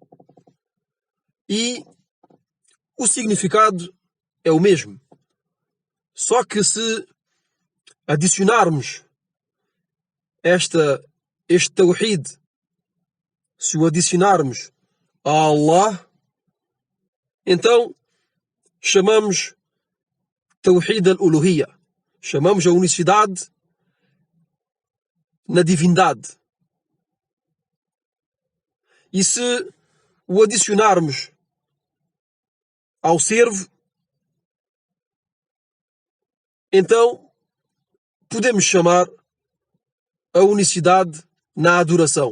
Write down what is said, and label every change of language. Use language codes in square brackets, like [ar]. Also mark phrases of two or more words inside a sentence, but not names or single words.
[pt] E o significado é o mesmo. Só que se adicionarmos este tawhid, se o adicionarmos a Allah, então chamamos [ar] توحيد الألوهية. [pt] Chamamos a unicidade na divindade. E se o adicionarmos ao servo, então podemos chamar a unicidade na adoração.